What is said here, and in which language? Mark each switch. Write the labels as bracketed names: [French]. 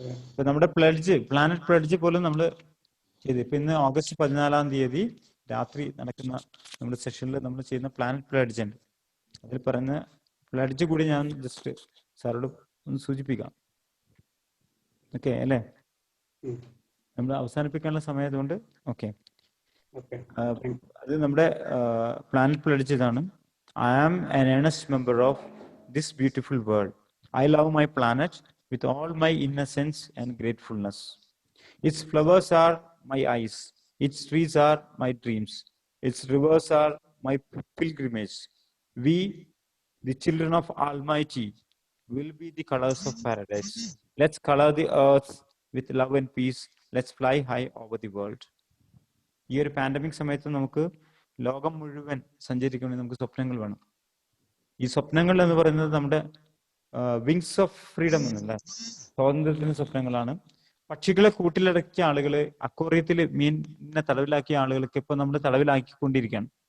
[Malayalam] ഇപ്പൊ നമ്മുടെ pledge, planet pledge പോലും നമ്മൾ ചെയ്ത്, ഇപ്പൊ ഇന്ന് ഓഗസ്റ്റ് 14 രാത്രി നടക്കുന്ന നമ്മുടെ സെഷനിൽ നമ്മൾ ചെയ്യുന്ന പ്ലാനറ്റ് പ്ലഡ്ജ് ഉണ്ട്. അതിൽ പറയുന്ന പ്ലഡ്ജ് കൂടി ഞാൻ ജസ്റ്റ് സാറോട് ഒന്ന് സൂചിപ്പിക്കാം. ഓക്കെ അല്ലേ? നമ്മൾ അവസാനിപ്പിക്കാനുള്ള സമയമായതുകൊണ്ട് ഓക്കെ. അത് നമ്മുടെ പ്ലാനറ്റ് പ്ലഡ്ജ് ഇതാണ്. [English] I am an earnest member of this beautiful world. I love my planet with all my innocence and gratefulness. Its flowers are my eyes. Its trees are my dreams. Its rivers are my pilgrimage. We, the children of Almighty, will be the colors of paradise. Let's color the earth with love and peace. Let's fly high over the world. [Malayalam] ഈ ഒരു pandemic സമയത്ത് നമുക്ക് ലോകം മുഴുവൻ സഞ്ചരിക്കണമെങ്കിൽ നമുക്ക് സ്വപ്നങ്ങൾ വേണം. ഈ സ്വപ്നങ്ങൾ എന്ന് പറയുന്നത് നമ്മുടെ [English] wings of freedom [Malayalam] എന്നല്ല, സ്വാതന്ത്ര്യത്തിന്റെ സ്വപ്നങ്ങളാണ്. പക്ഷികളെ കൂട്ടിലടക്കിയ ആളുകള്, അക്വേറിയത്തിൽ മീനിനെ തടവിലാക്കിയ ആളുകൾക്ക് ഇപ്പൊ നമ്മൾ തടവിലാക്കിക്കൊണ്ടിരിക്കുകയാണ്.